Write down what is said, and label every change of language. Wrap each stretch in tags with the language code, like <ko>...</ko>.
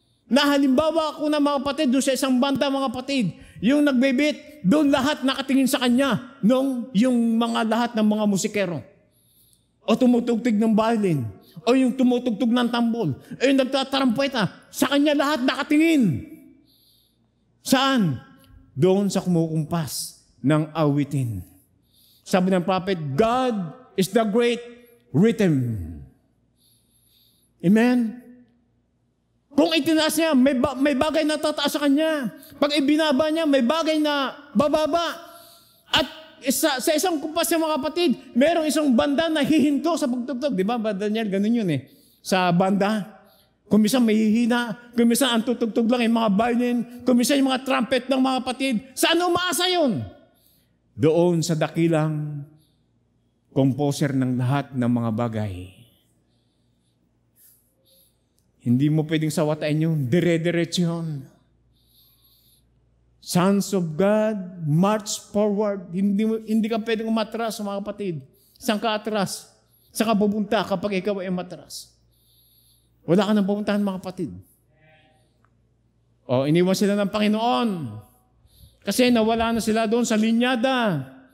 <tl>Na halimbawa ako na, mga kapatid, doon sa isang banda, mga kapatid, yung nagbe-beat, doon lahat nakatingin sa kanya, yung mga lahat ng mga musikero. O tumutugtog ng violin, o yung tumutugtog ng tambol, o yung nagtatarampeta, sa kanya lahat nakatingin. Saan? Doon sa kumukumpas ng awitin. Sabi ng</tl> <en>prophet, God is the great rhythm.</en> <tl>Amen? Kung itinaas niya, may bagay na tataas sa kanya. Pag ibinaba niya, may bagay na bababa. At sa isang kumpas ng mga kapatid, merong isang banda na hihinto sa pagtugtog. Di ba, Daniel? Ganun yun eh. Sa banda. Kung minsan may hihina, kung minsan ang tutugtog lang yung mga violin, kung minsan yung mga trumpet ng mga kapatid. Saan umaasa yun? Doon sa dakilang composer ng lahat ng mga bagay. Hindi mo pwedeng sawatain yun. Dire-diretso yun.</tl> <en>Sons of God, march forward.</en> <tl>Hindi ka pwedeng umatras, mga kapatid. Saan ka atras? Saan ka pupunta kapag ikaw ay matras? Wala ka nang pupuntahan, mga kapatid. O, iniwan sila ng Panginoon. Kasi nawala na sila doon sa linyada.</tl>